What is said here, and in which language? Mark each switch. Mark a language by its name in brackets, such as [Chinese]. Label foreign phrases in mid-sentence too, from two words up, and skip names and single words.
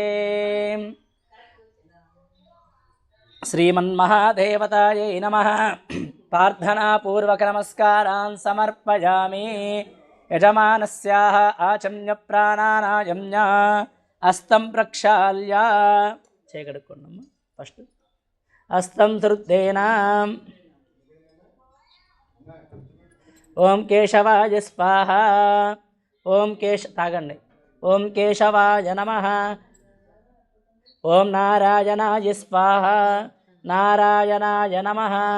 [Sanskrit] श्रीमन्महादेवतायै नमः। प्रार्थनापूर्वकनमस्कारान् समर्पयामि। यजमानस्याः आचम्य प्राणानायम्य हस्तं प्रक्षाल्य [Telugu] చేయగడుకోండమ్మా ఫస్ట్ [Sanskrit] హస్తం ధృత్తేనా ఓం కేశవాయ స్వాహ ఓం తాగండి ఓం కేశవాయ నమః ఓం నారాయణాయ స్వాహ నారాయణాయ నమః